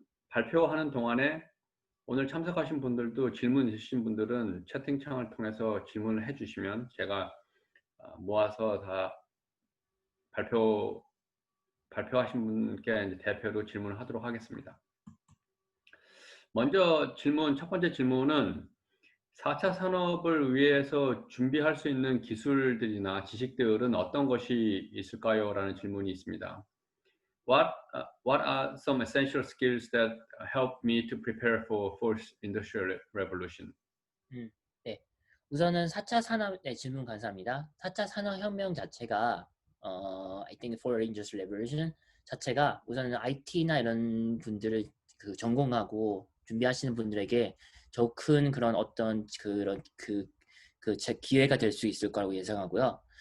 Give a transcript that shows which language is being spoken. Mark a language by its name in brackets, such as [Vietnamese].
[Korean] 발표하는 동안에 오늘 참석하신 분들도 질문 있으신 분들은 채팅창을 통해서 질문을 해주시면 제가 모아서 다 발표하신 분께 이제 대표로 질문을 하도록 하겠습니다. 먼저 첫 번째 질문은 4차 산업을 위해서 준비할 수 있는 기술들이나 지식들은 어떤 것이 있을까요? 라는 질문이 있습니다. [English] What are some essential skills that help me to prepare for fourth industrial revolution? [Korean] 네. 우선은 4차 산업 질문 감사합니다. 4차 산업혁명 자체가 [English] I think for industrial revolution [Korean] 자체가 우선은 IT나 이런 분들을 전공하고 준비하시는 분들에게 더 큰 그런 어떤 그런 기회가 될 수 있을 거라고 예상하고요.